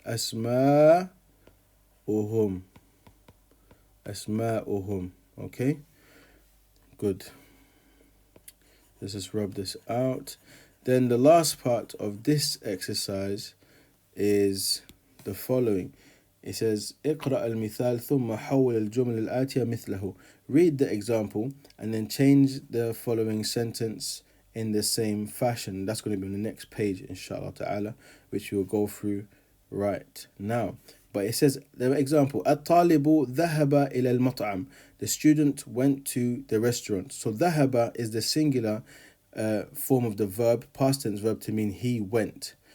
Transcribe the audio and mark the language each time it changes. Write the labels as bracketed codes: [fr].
[en] Asma'uhum. Asma'uhum. Okay? Good. Let's just rub this out. Then the last part of this exercise is the following. It says [ar] اقرأ المثال ثم حول الجمل الآتية مثله. [en] Read the example and then change the following sentence in the same fashion. That's going to be on the next page, inshallah ta'ala, which we'll go through right now. But it says, the example, [ar] الطالب ذهب إلى المطعم. [en] The student went to the restaurant. So ذهب is the singular form of the verb, past tense verb, to mean he went.